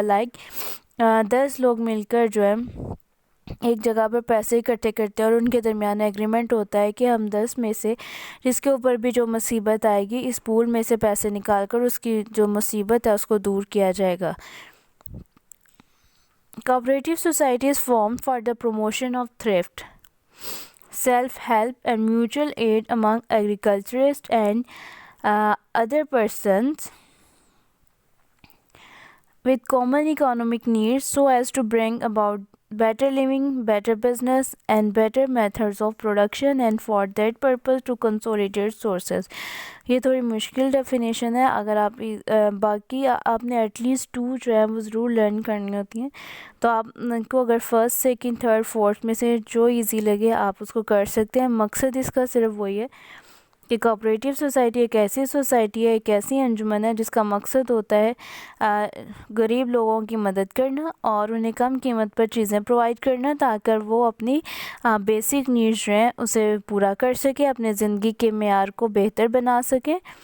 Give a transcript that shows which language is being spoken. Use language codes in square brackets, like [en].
[ur] Like 10 لوگ مل کر جو ہے ایک جگہ پر پیسے اکٹھے کرتے ہیں اور ان کے درمیان ایگریمنٹ ہوتا ہے کہ ہم 10 میں سے جس کے اوپر بھی جو مصیبت آئے گی اس پول میں سے پیسے نکال کر اس کی جو مصیبت ہے اس کو دور کیا جائے گا. [en] Cooperative society is formed for the promotion of thrift, self-help and mutual aid among agriculturists and other persons with common economic needs so as to bring about better living, better business, and better methods of production, and for that purpose to consolidate sources. [ur] یہ تھوڑی مشکل definition ہے. اگر آپ باقی آپ نے at least 2 جو ہے وہ ضرور لرن کرنی ہوتی ہیں, تو آپ کو اگر فرسٹ سیکنڈ تھرڈ فورتھ میں سے جو ایزی لگے آپ اس کو کر سکتے ہیں. مقصد اس کا صرف وہی ہے کہ کوآپریٹیو سوسائٹی ایک ایسی سوسائٹی ہے, ایک ایسی انجمن ہے جس کا مقصد ہوتا ہے غریب لوگوں کی مدد کرنا اور انہیں کم قیمت پر چیزیں پرووائڈ کرنا, تاکہ وہ اپنی بیسک نیڈز جو ہیں اسے پورا کر سکے, اپنے زندگی کے معیار کو بہتر بنا سکیں.